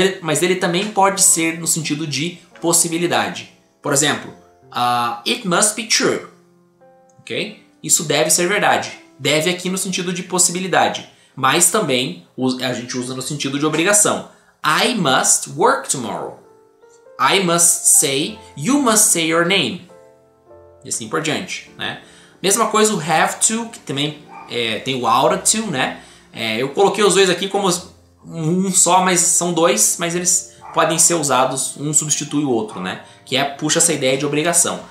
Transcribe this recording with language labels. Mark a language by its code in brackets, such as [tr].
[pt] Mas ele também pode ser no sentido de possibilidade. Por exemplo, [en] it must be true, ok? [pt] Isso deve ser verdade. Deve aqui no sentido de possibilidade, mas também a gente usa no sentido de obrigação. [en] I must work tomorrow. I must say, you must say your name. [pt] E assim por diante, né? Mesma coisa o have to, que também tem o ought to, né? Eu coloquei os dois aqui como um só, mas são dois, mas eles podem ser usados, um substitui o outro, né? Que puxa essa ideia de obrigação.